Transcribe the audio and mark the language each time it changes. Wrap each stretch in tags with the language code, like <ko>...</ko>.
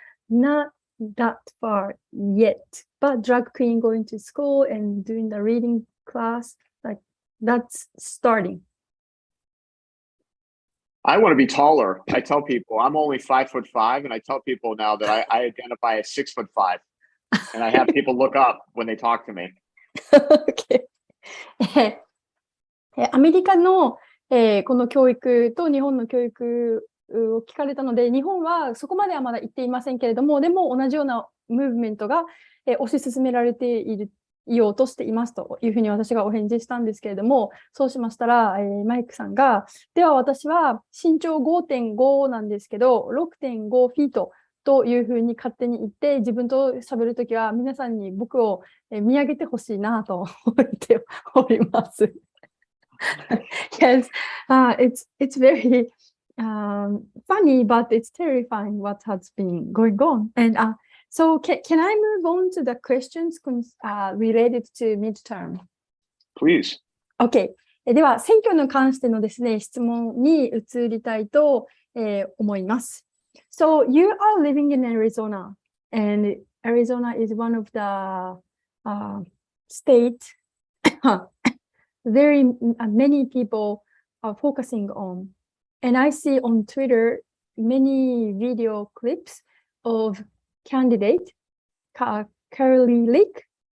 <en>Not that far yet. But drag queen going to school and doing the reading class, that's starting. I want to be taller. I tell people I'm only 5'5", and I tell people now that I identify as 6'5", and I have people look up when they talk to me. Okay.</en> <ja>アメリカの、この教育と日本の教育を聞かれたので、日本はそこまではまだ行っていませんけれども、でも同じようなムーブメントが、推し進められていようとしていますというふうに私がお返事したんですけれども、そうしましたら、マイクさんが、では私は身長 5.5 なんですけど、6.5 フィートというふうに勝手に言って、自分と喋るときは皆さんに僕を見上げてほしいなと思っております。</ja> <en>Yes, it's very funny, but it's terrifying what has been going on. And so can I move on to the questions related to midterm? Please. Okay.</en> <ja>では、選挙に関してのですね、質問に移りたいと、思います。</ja> <en>So, you are living in Arizona, and Arizona is one of the state very many people are focusing on. And I see on Twitter many video clips of candidate Carly Lake.</en>